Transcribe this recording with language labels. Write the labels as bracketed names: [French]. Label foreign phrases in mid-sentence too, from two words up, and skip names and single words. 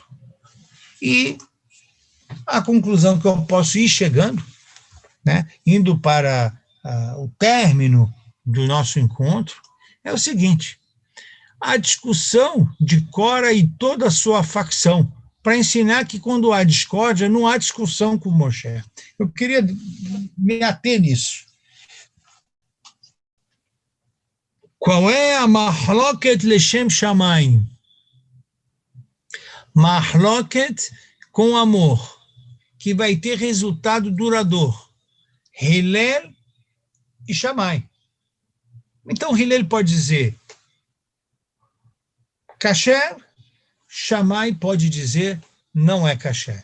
[Portuguese] E a conclusão que eu posso ir chegando, né, indo para o término do nosso encontro, é o seguinte: a discussão de Korah e toda a sua facção, para ensinar que quando há discórdia, não há discussão com Moshe. Eu queria me ater nisso. Qual é a [Hebrew] מחלוקת לשם שמים? [Portuguese] Mahloket com amor, que vai ter resultado duradouro. Hillel e Shammai. Então, Hillel pode dizer kasher, Shammai pode dizer não é kasher.